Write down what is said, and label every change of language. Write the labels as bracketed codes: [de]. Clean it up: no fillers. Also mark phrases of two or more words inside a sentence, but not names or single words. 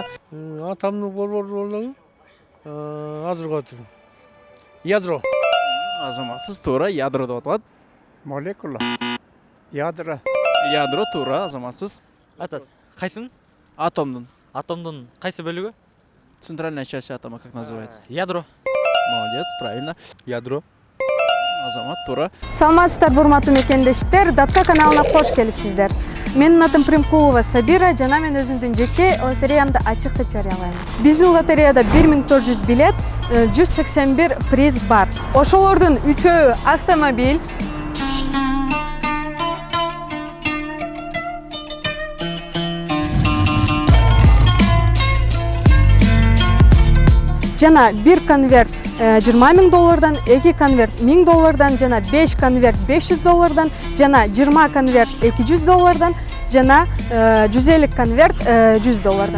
[ky] Атомдук борбордугу азыркы атым. Ядро. Азаматсыз, туура, ядро деп аталат. Молекула. Ядро. Ядро, туура, азаматсыз. Атат. Кайсын? Атомдун Атомдун кайсы бөлүгү? [ru] центральная часть атома как называется? Ядро. Молодец, правильно. [ky] Ядро. Азамат, туура. Саламатсыздар, урматтуу мекендештер. Датка каналына кош келипсиздер. Менин атым Примкулова Сабира жана мен өзүмдүн жеке лотереямды ачык деп жарыялайм. Биздин лотереяда 1400 билет, 181 приз бар. Ошолордун 3-өө автомобиль, жана 1 конверт $20,000, 2 конверт $1000, жана 5 конверт $500, жана 20 конверт $200, жана 150 конверт $100.